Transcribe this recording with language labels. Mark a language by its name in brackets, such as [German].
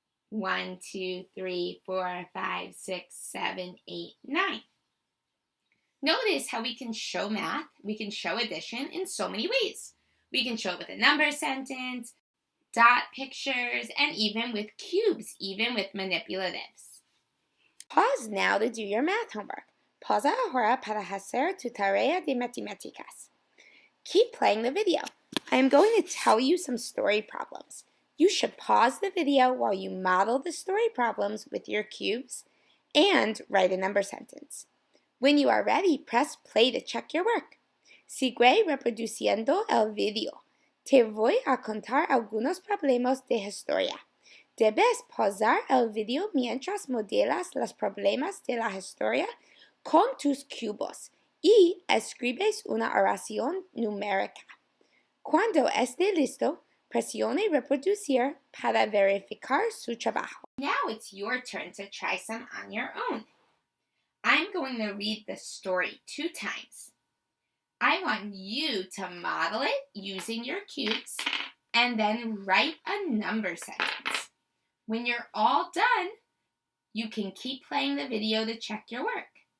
[English] 1, 2, 3, 4, 5, 6, 7, 8, 9. Notice how we can show math, we can show addition in so many ways. We can show it with a number sentence, dot pictures, and even with cubes, even with manipulatives. Pause now to do your math homework. [Spanish] Pausa ahora para hacer tu tarea de matemáticas. [English] Keep playing the video. I am going to tell you some story problems. You should pause the video while you model the story problems with your cubes and write a number sentence. When you are ready, press play to check your work. [Spanish] Sigue reproduciendo el video. Te voy a contar algunos problemas de historia. Debes pausar el video mientras modelas los problemas de la historia con tus cubos y escribes una oración numérica. Cuando esté listo, presione reproducir para verificar su trabajo. [English] Now it's your turn to try some on your own. I'm going to read the story 2 times. I want you to model it using your cubes and then write a number sentence. When you're all done, you can keep playing the video to check your work.